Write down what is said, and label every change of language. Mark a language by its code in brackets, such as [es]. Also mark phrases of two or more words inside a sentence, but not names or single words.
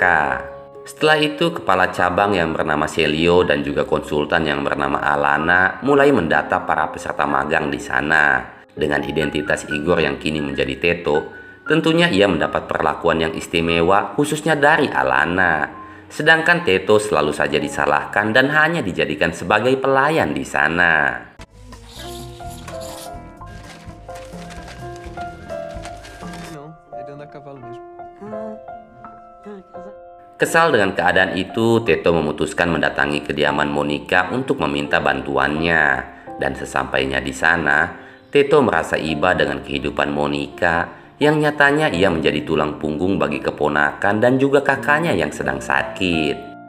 [id] Setelah itu, kepala cabang yang bernama Celio dan juga konsultan yang bernama Alana mulai mendata para peserta magang di sana. Dengan identitas Igor yang kini menjadi Teto, tentunya ia mendapat perlakuan yang istimewa khususnya dari Alana. Sedangkan Teto selalu saja disalahkan dan hanya dijadikan sebagai pelayan di sana. [pt] Não, ele anda a cavalo mesmo. [id] Kesal dengan keadaan itu, Teto memutuskan mendatangi kediaman Monica untuk meminta bantuannya. Dan sesampainya di sana, Teto merasa iba dengan kehidupan Monica yang nyatanya ia menjadi tulang punggung bagi keponakan dan juga kakaknya yang sedang sakit.